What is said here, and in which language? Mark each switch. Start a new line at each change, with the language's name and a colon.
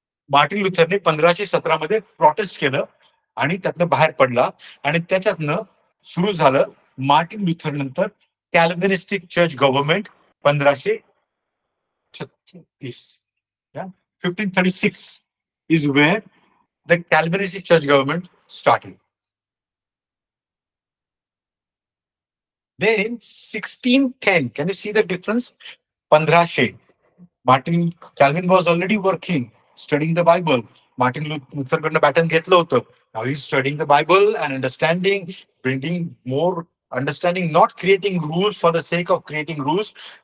Marathi: Martin लुथरने 1517 मध्ये prostate केलं आणि त्यातनं बाहेर पडला आणि त्याच्यातनं सुरू झालं मार्टिन लुथर नंतर कॅल्विनिस्टिक church government 1536.
English: 1536 is where the Calvinistic church government started. Then in 1610, can you see the difference? 1500. Martin Calvin was already working, studying the Bible.
Marathi: Martin Luther कडनं बॅटन घेतलं होतं.
English: Now he's studying the Bible and understanding, bringing more understanding, not creating rules for the sake of creating rules.